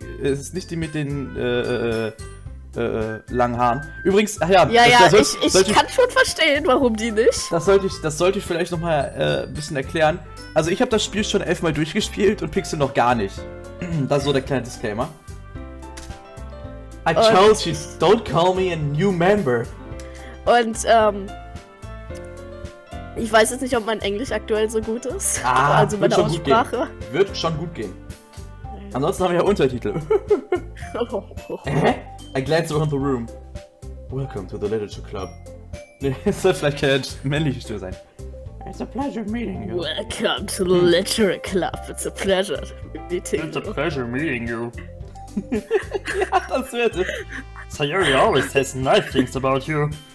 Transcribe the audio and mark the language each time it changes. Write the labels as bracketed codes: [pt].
[de] Es ist nicht die mit den, langen Haaren. Übrigens, ach ja... Ich kann schon verstehen, warum die nicht. Das sollte ich vielleicht nochmal ein bisschen erklären. Also ich habe das Spiel schon 11 Mal durchgespielt und Pixel noch gar nicht. Das ist so der kleine Disclaimer. [en] I told you, don't call me a new member. [de] Und, ich weiß jetzt nicht, ob mein Englisch aktuell so gut ist. Also meine Aussprache. Wird schon gut gehen. Ansonsten haben wir ja Untertitel. [en] I glance around the room. Welcome to the Literature Club. [de] Es soll vielleicht keine männliche Stimme sein. [en] It's a pleasure meeting you. Welcome to the Literature Club. It's a pleasure meeting you. It's a pleasure meeting you. [de] Ja, das wird es. [en] Sayori always says nice things about you.